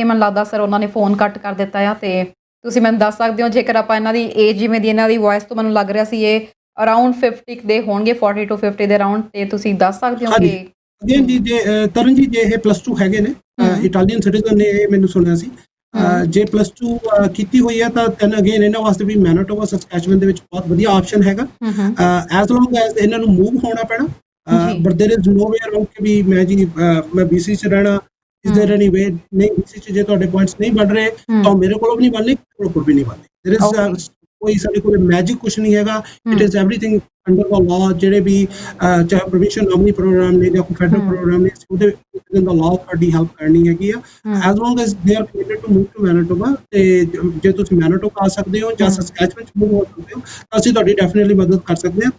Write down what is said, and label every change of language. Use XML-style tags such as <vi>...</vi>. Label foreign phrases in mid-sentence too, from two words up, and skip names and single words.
<pa>ਮੈਨੂੰ ਲੱਗਦਾ ਸਰ ਉਹਨਾਂ ਨੇ ਫੋਨ ਕੱਟ ਕਰ ਦਿੱਤਾ ਆ ਤੇ ਤੁਸੀਂ ਮੈਨੂੰ ਦੱਸ ਸਕਦੇ ਹੋ ਜੇਕਰ ਆਪਾਂ ਇਹਨਾਂ ਦੀ ਏਜ ਜਿਵੇਂ ਦੀ ਇਹਨਾਂ ਦੀ ਵੌਇਸ ਤੋਂ ਮੈਨੂੰ ਲੱਗ ਰਿਹਾ ਸੀ ਇਹ ਅਰਾਊਂਡ 50 ਦੇ ਹੋਣਗੇ, 40 to 50 ਦੇ ਅਰਾਊਂਡ, ਤੇ ਤੁਸੀਂ ਦੱਸ ਸਕਦੇ ਹੋ ਕਿ ਅਗੇਨ ਜੀ ਜੇ ਤਰਨ ਜੀ ਜੇ ਇਹ +2 ਹੈਗੇ ਨੇ</pa> <en>Italian citizen</en> <pa>ਨੇ, ਇਹ ਮੈਨੂੰ ਸੁਣਿਆ ਸੀ। ਜੇ +2 ਕੀਤੀ ਹੋਈ ਹੈ ਤਾਂ ਅਗੇਨ ਇਹਨਾਂ ਵਾਸਤੇ ਵੀ ਮੈਨੀਟੋਬਾ ਸਸਕੈਚੁਅਨ ਦੇ ਵਿੱਚ ਬਹੁਤ ਵਧੀਆ ਆਪਸ਼ਨ ਹੈਗਾ</pa> <en>as long as</en> <pa>ਇਹਨਾਂ ਨੂੰ ਮੂਵ ਹੋਣਾ ਪੈਣਾ</pa> <en>but there is no way around</en> <pa>ਕਿ ਵੀ ਮੈਂ BC 'ਚ ਰਹਿਣਾ।</pa> <en>Is there any way</en> <pa>ਨਹੀਂ BC 'ਚ ਜੇ ਤੁਹਾਡੇ ਪੁਆਇੰਟਸ ਨਹੀਂ ਬਣ ਰਹੇ ਤਾਂ ਮੇਰੇ ਕੋਲ ਵੀ ਨਹੀਂ ਬਣਨੇ, ਤੁਹਾਡੇ ਕੋਲ ਵੀ ਨਹੀਂ ਬਣਨੇ।</pa> <en>there is</en> <pa>ਕੋਈ ਸਾਡੇ ਕੋਲ ਮੈਜਿਕ ਕੁਛ ਨਹੀਂ ਹੈਗਾ।</pa> <en>it is everything under the law.</en> <pa>ਜਿਹੜੇ ਵੀ ਚਾਹੇ</pa> <en>provincial nominee program</en> <pa>ਨੇ ਜਾਂ ਕੋਈ</pa> <en>federal program</en> <pa>ਨੇ ਉਹਦੇ</pa> <en>within the law</en> <pa>ਤੁਹਾਡੀ ਹੈਲਪ ਕਰਨੀ ਹੈਗੀ ਆ</pa> <en>as long as they are committed to move to Manitoba.</en> <pa>ਤੇ ਜੇ ਤੁਸੀਂ ਮੈਨੀਟੋਬਾ ਆ ਸਕਦੇ ਹੋ ਜਾਂ ਸਸਕੈਚੁਅਨ 'ਚ ਮੂਵ ਹੋ ਸਕਦੇ ਹੋ ਤਾਂ ਅਸੀਂ ਤੁਹਾਡੀ ਡੈਫੀਨਿਟਲੀ ਮਦਦ ਕਰ ਸਕਦੇ ਹਾਂ।</pa>